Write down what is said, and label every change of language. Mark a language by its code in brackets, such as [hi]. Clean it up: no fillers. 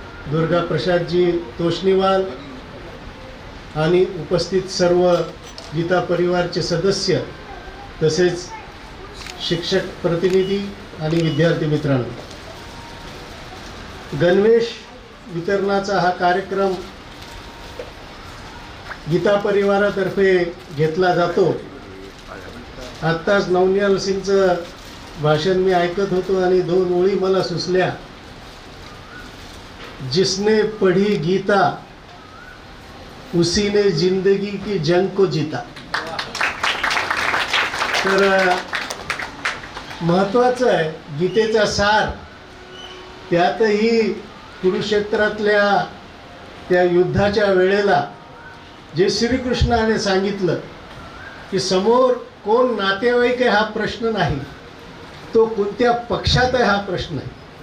[mr] दुर्गा प्रसादजी तोष्णीवाल आणि उपस्थित सर्व गीता परिवारचे सदस्य, तसेच शिक्षक प्रतिनिधी आणि विद्यार्थी मित्रांनो, गणवेश वितरणाचा हा कार्यक्रम गीता परिवारातर्फे घेतला जातो. आत्ताच नवनिहाल सिंगचं भाषण मी ऐकत होतो आणि 2 ओळी मला सुचल्या. [hi] जिसने पढ़ी गीता उसी ने जिंदगी की जंग को जीता. [mr] तर महत्त्वाचं आहे गीतेचा सार, त्यातही कुरुक्षेत्रातल्या त्या युद्धाच्या वेळेला जे श्रीकृष्णाने सांगितलं की समोर कोण नातेवाईक आहे हा प्रश्न नाही, तो कोणत्या पक्षात आहे हा प्रश्न आहे.